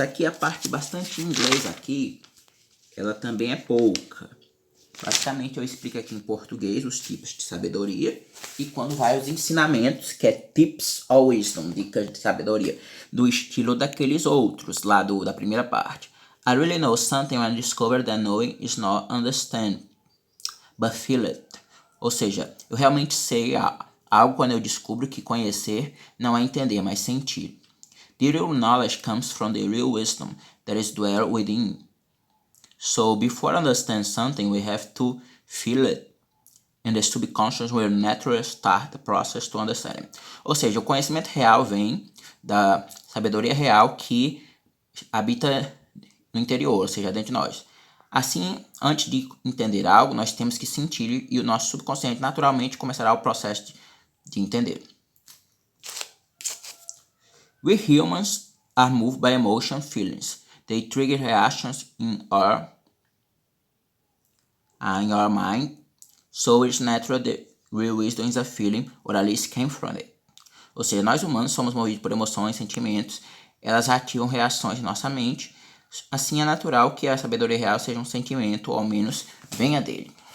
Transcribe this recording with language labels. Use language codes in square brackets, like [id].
[pt] Aqui a parte bastante em inglês aqui, ela também é pouca. Basicamente eu explico aqui em português os tipos de sabedoria e quando vai os ensinamentos, que é [en] tips or wisdom, [pt] dicas de sabedoria, do estilo daqueles outros, lá da primeira parte. [en] I really know something when I discover that knowing is not understand, but feel it. [pt] Ou seja, eu realmente sei algo quando eu descubro que conhecer não é entender, mas sentir. [en] The real knowledge comes from the real wisdom that is dwell within. So before understand something, we have to feel it. And the subconscious will naturally start the process to understand it. [pt] Ou seja, o conhecimento real vem da sabedoria real que habita no interior, ou seja, dentro de nós. Assim, antes de entender algo, nós temos que sentir e o nosso subconsciente naturalmente começará o processo de entender. [en] We humans are moved by emotion feelings. They trigger reactions in our mind, so it's natural that real wisdom is a feeling, or at least came from it. [pt] Ou seja, nós humanos somos movidos por emoções, sentimentos, elas ativam reações em nossa mente, assim é natural que a sabedoria real seja um sentimento, ou ao menos venha dele.